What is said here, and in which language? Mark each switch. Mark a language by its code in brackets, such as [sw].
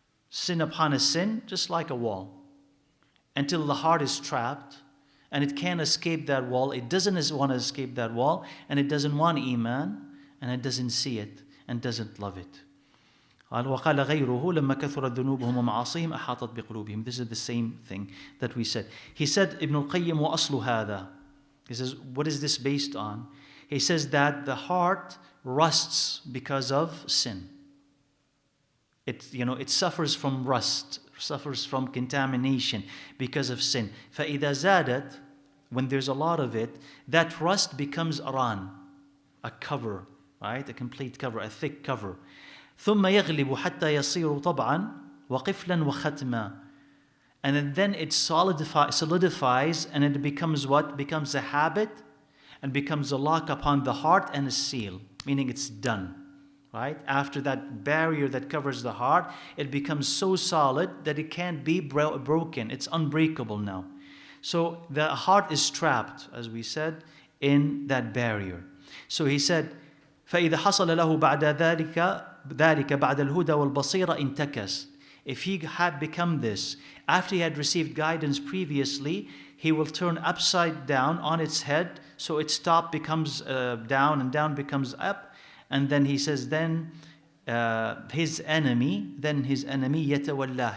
[en] Sin upon a sin, just like a wall, until the heart is trapped and it can't escape that wall. It doesn't want to escape that wall, and it doesn't want Iman, and it doesn't see it and doesn't love it. [ar] وقال غيره لما كثرت ذنوبهم ومعاصيهم أحاطت بقلوبهم. [en] This is the same thing that we said. He said, Ibn al-Qayyim, [ar] وأصل هذا. [en] He says, what is this based on? He says that the heart rusts because of sin. It suffers from rust, suffers from contamination because of sin. [ar] فَإِذَا زَادَت, [en] when there's a lot of it, that rust becomes aran, a cover, right? A complete cover, a thick cover. [ar] ثُمَّ يَغْلِبُ حَتَّى يَصِيرُ طَبْعًا وَقِفْلًا وَخَتْمًا. [en] And then it solidifies, and it becomes what? Becomes a habit, and becomes a lock upon the heart and a seal, meaning it's done. Right? After that barrier that covers the heart, it becomes so solid that it can't be broken. It's unbreakable now. So the heart is trapped, as we said, in that barrier. So he said, [ar] فَإِذَا حَصَلَ لَهُ بَعْدَ ذَلِكَ بَعْدَ الْهُدَى وَالْبَصِيرَ انْتَكَسَ. [en] If he had become this, after he had received guidance previously, he will turn upside down on its head, so its top becomes down and down becomes up. And then he says, then his enemy [ar] يَتَوَلَّاهِ.